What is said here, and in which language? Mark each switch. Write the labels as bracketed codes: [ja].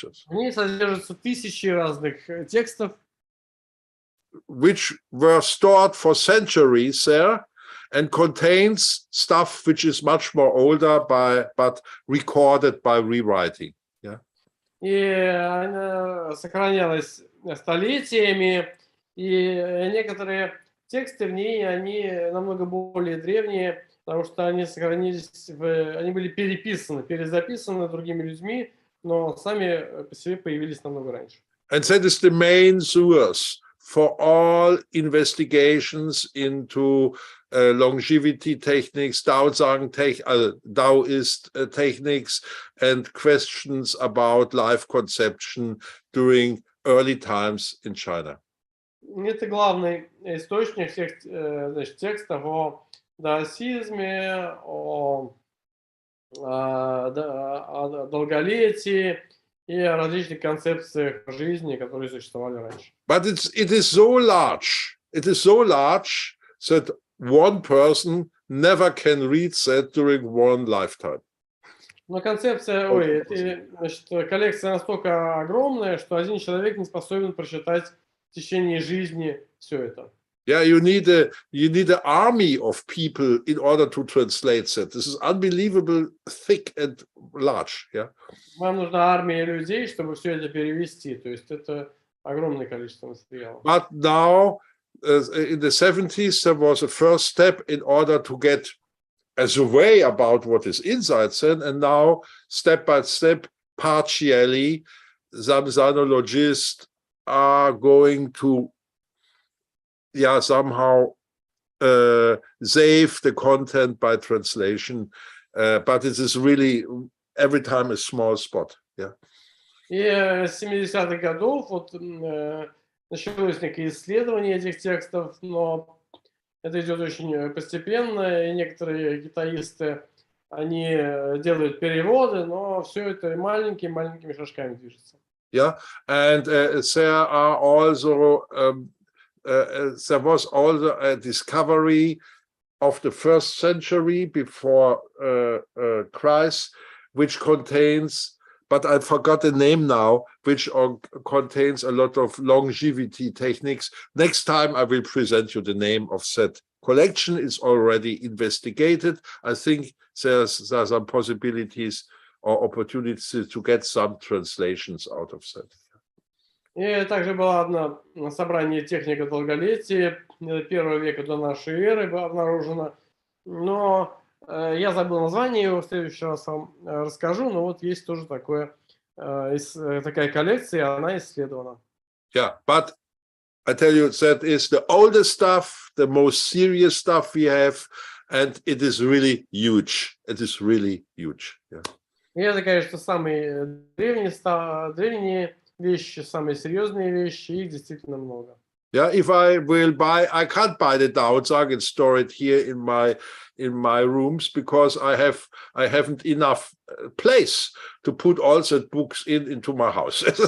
[ru] В ней содержатся тысячи разных текстов, [en] which were stored for centuries there and contains stuff which is much more older but recorded by rewriting. Yeah. [ru] и она сохранялась столетиями, и некоторые тексты в ней, они намного более древние, потому что они сохранились, они были перезаписаны другими людьми, но сами по себе появились намного раньше. [en] And that is the main source for all investigations into longevity techniques, Taoist techniques, and questions about life conception during early times in China. [ru] Это главный источник всех текстов о даосизме, о долголетии и о различных концепциях жизни, которые существовали раньше. [en] But it is so large that one person never can read that during one lifetime. [ru] Но коллекция настолько огромная, что один человек не способен прочитать в течение жизни все это. [en] Yeah, you need an army of people in order to translate that. This is unbelievable, thick and large. Yeah. [ru] Вам нужна армия людей, чтобы все это перевести. То есть это огромное количество материала. [en] But now, in the 70s, there was a first step in order to get as a way about what is inside Zen, and now, step by step, partially, some Zenologists are going to somehow save the content by translation, but it is really every time a small spot. Yeah. [ru] И с 70-х годов началось некое исследование этих текстов, но это идет очень постепенно, и некоторые китаисты, они делают переводы, но все это маленькими шажками движется. [en] Yeah, and there are also there was also a discovery of the 1st century before Christ, which contains, but I forgot the name now, which contains a lot of longevity techniques. Next time I will present you the name of that collection. It's already investigated. I think there's some possibilities or opportunities to get some translations out of that. [ru] И также было одно собрание техника долголетия 1 века до нашей эры было обнаружено, но я забыл название его, в следующий раз вам расскажу, но вот есть тоже такая коллекция, она исследована. [en] Yeah, but I tell you, that is the oldest stuff, the most serious stuff we have, and it is really huge. It is really huge. Yeah. [ru] И это, конечно, самые древние вещи, самые серьезные вещи, их действительно много. [en] Yeah, if I will buy, I can't buy the Tao and store it here in my rooms because I haven't enough place to put all the books into my house.